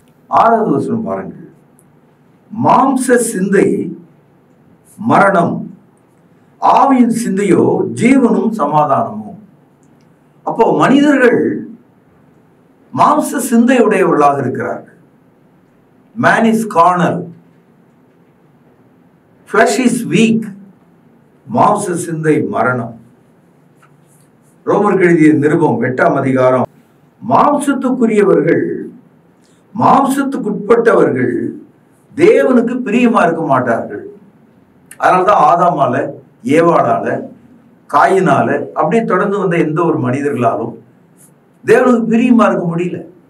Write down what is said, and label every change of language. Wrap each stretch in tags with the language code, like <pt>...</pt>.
<ta>6வது வசனம் பாருங்கள். மாம்ச சிந்தை மரணம், ஆவியின் சிந்தையோ ஜீவனும் சமாதானமும். அப்போ மனிதர்கள் மாம்ச சிந்தையுடையவர்களாக இருக்கிறார்கள்.</ta> <en>Man is carnal, flesh is weak.</en> <ta>மாம்ச சிந்தை மரணம். ரோமருக்கு எழுதிய நிருபம் 8ஆம் அதிகாரம், மாம்சத்துக்குரியவர்கள், மாம்சத்துக்குட்பட்டவர்கள் தேவனுக்கு பிரியமா இருக்க மாட்டார்கள். அதனால்தான் ஆதாமால, ஏவாளால, காயினால அப்படி தொடர்ந்து வந்த எந்த ஒரு மனிதர்களாலும் தேவனுக்கு பிரியமா இருக்க முடியல.</ta>